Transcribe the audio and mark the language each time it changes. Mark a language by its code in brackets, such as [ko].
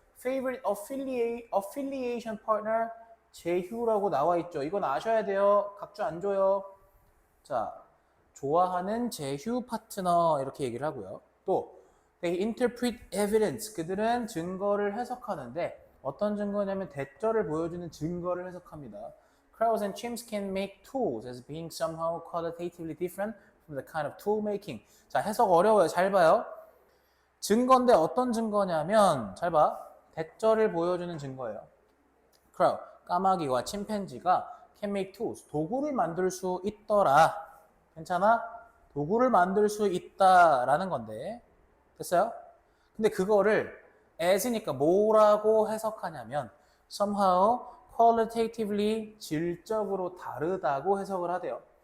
[en] Favorite affiliation partner [ko] 제휴라고 나와 있죠. 이건 아셔야 돼요. 각주 안 줘요. 자, 좋아하는 제휴 파트너 이렇게 얘기를 하고요. 또 [en] they interpret evidence. [ko] 그들은 증거를 해석하는데 어떤 증거냐면 대절을 보여주는 증거를 해석합니다. [en] Crows and chimps can make tools as being somehow qualitatively different from the kind of tool making. [ko] 자, 해석 어려워요. 잘 봐요. 증거인데 어떤 증거냐면 잘 봐. 대절을 보여주는 증거예요. [en] Crow, [ko] 까마귀와 침팬지가 [en] can make tools. [ko] 도구를 만들 수 있더라. 괜찮아? 도구를 만들 수 있다라는 건데. 됐어요? 근데 그거를 as니까 뭐라고 해석하냐면 [en] somehow qualitatively [ko] 질적으로 다르다고 해석을 하대요.